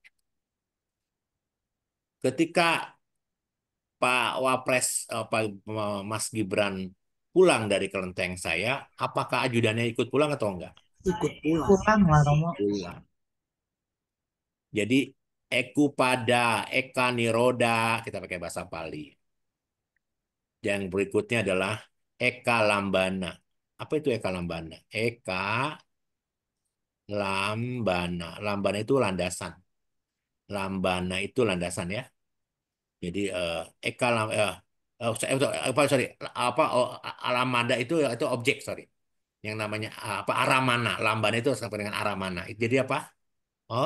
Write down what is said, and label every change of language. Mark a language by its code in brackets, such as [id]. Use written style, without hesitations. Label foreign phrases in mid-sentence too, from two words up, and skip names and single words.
[id] Ketika Pak Wapres, Mas Gibran pulang dari kelenteng saya, apakah ajudannya ikut pulang atau enggak? Ikut pulang. Pulang lah Romo. Pulang. Jadi pada [pi] eka niroda, [id] kita pakai bahasa Pali. Yang berikutnya adalah [pi] eka lambana. [id] Apa itu [pi] eka lambana? Eka lambana. [id] Lambana itu landasan. Lambana itu landasan ya. Jadi [pi] eka lam, [id] apa sorry apa alamanda itu objek sorry. Yang namanya apa aramana. Lambana itu sama dengan aramana. Jadi apa? Oh,